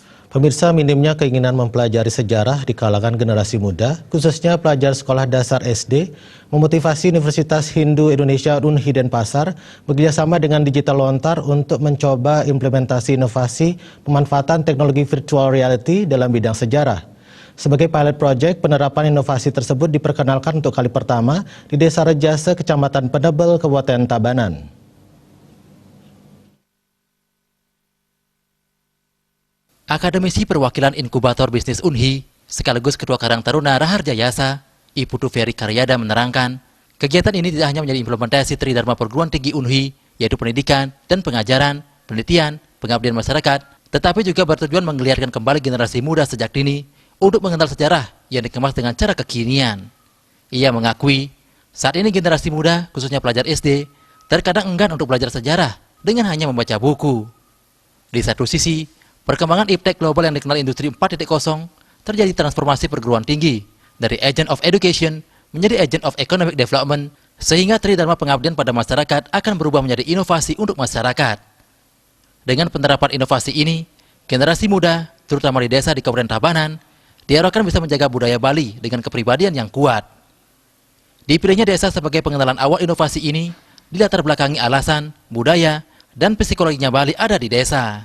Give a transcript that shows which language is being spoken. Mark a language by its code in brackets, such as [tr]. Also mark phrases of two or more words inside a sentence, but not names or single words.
[id] Pemirsa, minimnya keinginan mempelajari sejarah di kalangan generasi muda, khususnya pelajar sekolah dasar SD, memotivasi Universitas Hindu Indonesia Unhi Denpasar bekerjasama dengan Digital Lontar untuk mencoba implementasi inovasi pemanfaatan teknologi [en] virtual reality [id] dalam bidang sejarah. Sebagai [en] pilot project, [id] penerapan inovasi tersebut diperkenalkan untuk kali pertama di Desa Rejasa, Kecamatan Penebel, Kabupaten Tabanan. Akademisi Perwakilan Inkubator Bisnis Unhi, sekaligus Ketua Karang Taruna Raharja Yasa, Iputu Ferry Karyada menerangkan, kegiatan ini tidak hanya menjadi implementasi Tridharma Perguruan Tinggi Unhi, yaitu pendidikan dan pengajaran, penelitian, pengabdian masyarakat, tetapi juga bertujuan menggeliatkan kembali generasi muda sejak dini untuk mengenal sejarah yang dikemas dengan cara kekinian. Ia mengakui, saat ini generasi muda, khususnya pelajar SD, terkadang enggan untuk belajar sejarah dengan hanya membaca buku. Di satu sisi, perkembangan iptek global yang dikenal Industri 4.0 terjadi transformasi perguruan tinggi dari [en] agent of education [id] menjadi [en] agent of economic development, [id] sehingga tridharma pengabdian pada masyarakat akan berubah menjadi inovasi untuk masyarakat. Dengan penerapan inovasi ini, generasi muda, terutama di desa di Kabupaten Tabanan, diharapkan bisa menjaga budaya Bali dengan kepribadian yang kuat. Dipilihnya desa sebagai pengenalan awal inovasi ini, dilatar belakangi alasan, budaya, dan psikologinya Bali ada di desa.